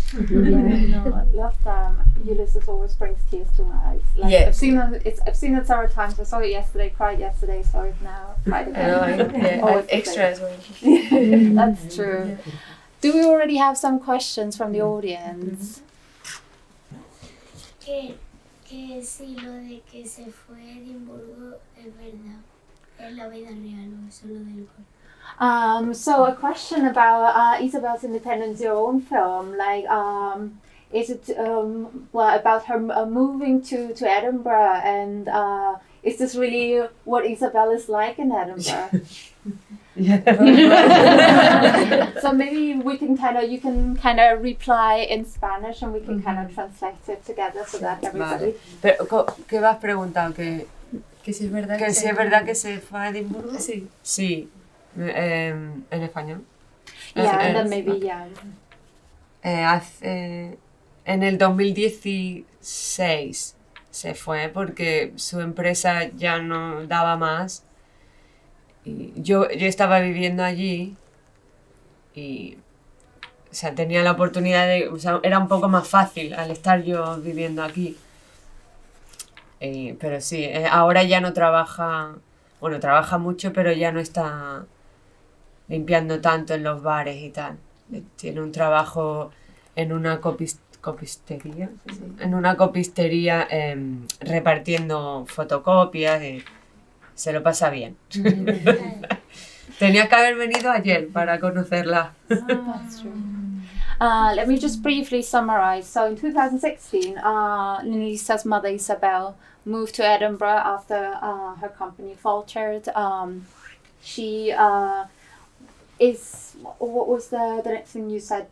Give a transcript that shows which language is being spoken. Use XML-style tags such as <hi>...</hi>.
<en>Yeah, no, I love them. Ulysses always brings tears to my eyes. Like, Yeah. I've seen it several times. I saw it yesterday, cried yesterday, saw it now, cried again. And Extra as well. That's true. Yeah. Do we already have some questions from the audience?</en> <es>Que si lo de que se fue a Edimburgo es verdad. Es la vida real o es solo del corto.</es> <en>So a question about Isabel's Independence, your own film. Like, is it about her moving to Edinburgh, and is this really what Isabel is like in Edinburgh? So maybe we can you can reply in Spanish, and we can translate it together so that everybody.</en> <es>Vale. Pero, ¿qué me has preguntado? ¿Que si es verdad que si es verdad que se fue a Edimburgo? Sí. Sí. En español.</es> <en>Yeah, and then maybe, yeah.</en> <es>En el 2016 se fue porque su empresa ya no daba más. Y yo estaba viviendo allí y, o sea, tenía la oportunidad de, o sea, era un poco más fácil al estar yo viviendo aquí. Pero sí, ahora ya no trabaja, bueno, trabaja mucho, pero ya no está limpiando tanto en los bares y tal. Tiene un trabajo en una copistería, ¿sí? En una copistería repartiendo fotocopias y se lo pasa bien. Tenía que haber venido ayer para conocerla.</es> <en>That's true. Let me just briefly summarize. So in 2016, Lisa's mother Isabel moved to Edinburgh after her company faltered. She what was the next thing you said?</en>